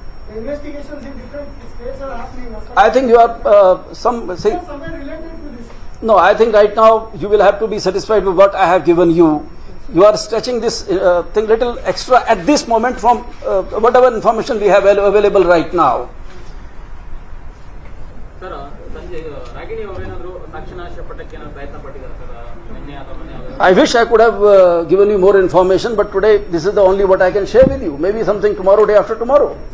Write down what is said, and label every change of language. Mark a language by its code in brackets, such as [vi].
[en] The investigations in different states are happening. I think you are somewhere related to this. No, I think right now you will have to be satisfied with what I have given you. You are stretching this thing little extra at this moment from whatever information we have available right now. [kn] Sir, ಸಂಜೆ ರಾಗಿಣಿ ಅವರೇನಾದರೂ ಸಾಕ್ಷಿನಾಶ ಪಟ್ಟಕ್ಕೆ ಪ್ರಯತ್ನ ಪಟ್ಟಿದ್ದಾರೆ sir? [en] I wish I could have given you more information, but today this is the only what I can share with you. Maybe something tomorrow, day after tomorrow.